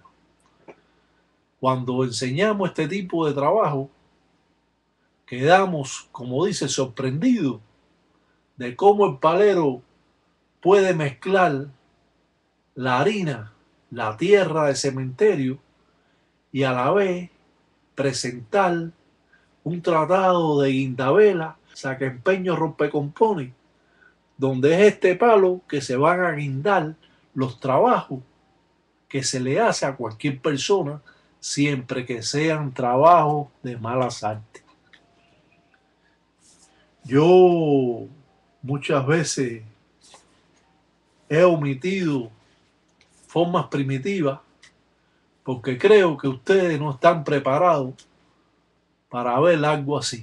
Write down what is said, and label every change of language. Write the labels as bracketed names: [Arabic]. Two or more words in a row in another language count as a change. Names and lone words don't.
[Spanish] Cuando enseñamos este tipo de trabajo, quedamos, como dice, sorprendidos de cómo el palero puede mezclar la harina, la tierra de cementerio y a la vez presentar un tratado de guindabela, sacaempeño rompecompone, donde es este palo que se van a guindar los trabajos que se le hace a cualquier persona, siempre que sean trabajos de malas artes. Yo muchas veces he omitido formas primitivas porque creo que ustedes no están preparados para ver algo así.